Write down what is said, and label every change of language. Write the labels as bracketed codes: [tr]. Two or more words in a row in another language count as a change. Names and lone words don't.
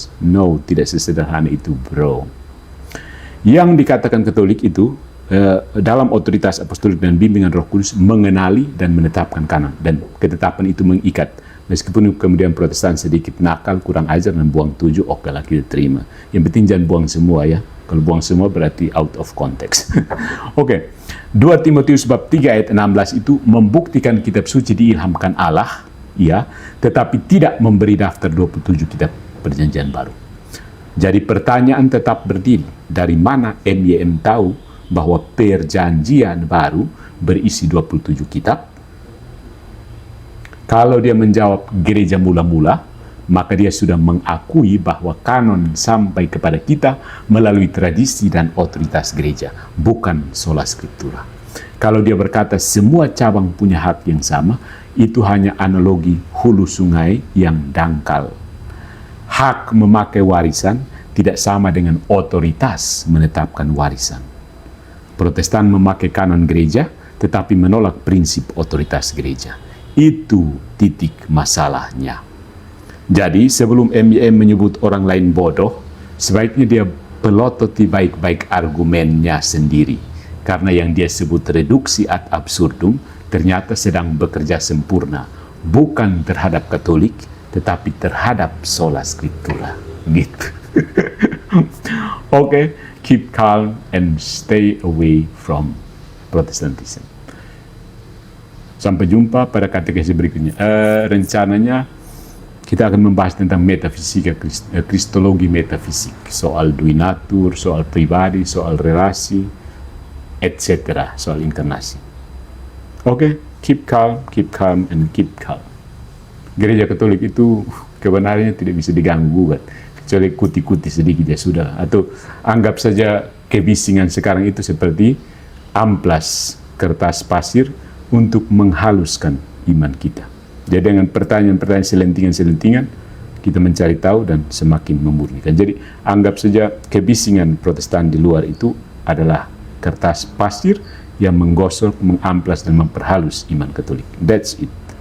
[id] No, tidak sesederhana itu, bro. Yang dikatakan Katolik itu dalam otoritas apostolik dan bimbingan Roh Kudus mengenali dan menetapkan kanon. Dan ketetapan itu mengikat. Meskipun kemudian Protestan sedikit nakal, kurang ajar, dan buang 7, oke lah kita terima. Yang penting jangan buang semua ya. Kalau buang semua berarti [en] out of context. [id] Oke. 2 Timotius bab 3 ayat 16 itu membuktikan kitab suci diilhamkan Allah, ya, tetapi tidak memberi daftar 27 kitab perjanjian baru. Jadi pertanyaan tetap berdiri, dari mana MIM tahu bahwa perjanjian baru berisi 27 kitab? Kalau dia menjawab gereja mula-mula, maka dia sudah mengakui bahwa kanon sampai kepada kita melalui tradisi dan otoritas gereja, bukan [la] sola scriptura. [id] Kalau dia berkata semua cabang punya hak yang sama, itu hanya analogi hulu sungai yang dangkal. Hak memakai warisan tidak sama dengan otoritas menetapkan warisan. Protestan memakai kanon gereja, tetapi menolak prinsip otoritas gereja. Itu titik masalahnya. Jadi sebelum MIM menyebut orang lain bodoh, sebaiknya dia pelototi baik-baik argumennya sendiri. Karena yang dia sebut reduksi [la] ad absurdum [id] ternyata sedang bekerja sempurna. Bukan terhadap Katolik, tetapi terhadap [la] sola scriptura. [id] Gitu. Oke, [en] keep calm and stay away from Protestantism. [id] Sampai jumpa pada katekesi berikutnya. Rencananya kita akan membahas tentang metafisika, kristologi metafisik, soal duinatur, soal pribadi, soal relasi, etc., soal inkarnasi. Oke, [en] keep calm, and keep calm. [id] Gereja Katolik itu kebenarannya tidak bisa diganggu, kecuali kuti-kuti sedikit ya sudah. Atau anggap saja kebisingan sekarang itu seperti amplas kertas pasir untuk menghaluskan iman kita. Jadi dengan pertanyaan-pertanyaan selentingan-selentingan, kita mencari tahu dan semakin memurnikan. Jadi anggap saja kebisingan Protestan di luar itu adalah kertas pasir yang menggosok, mengamplas, dan memperhalus iman Katolik. [en] That's it.